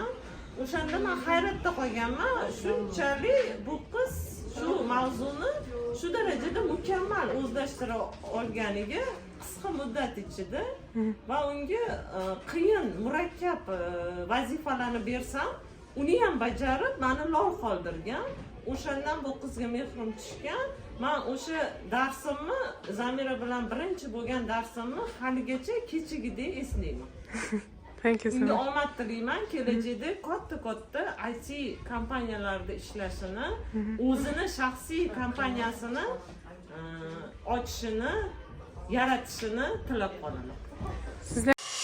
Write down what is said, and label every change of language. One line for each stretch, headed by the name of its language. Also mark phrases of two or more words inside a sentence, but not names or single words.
Uzbek: O'shanda men hayratda qolganman. Shunchalik bu qiz shu mavzuni shu darajada mukammal o'zlashtira olganiga qisqa muddat ichida va unga qiyin, murakkab vazifalarni bersam, uni ham bajarib, meni lol qoldirgan. O'shandan bu qizga mehrim tushgan. Men o'sha darsimni, Zamira bilan birinchi bo'lgan darsimni haligacha kechagidek eslayman.
English: Thank you so
Uzbek: Unga
English: much.
Uzbek: omad tilayman, kelajakda katta IT kompaniyalarda ishlashini, o'zini shaxsiy kompaniyasini ochishini, yaratishini tilab qolaman.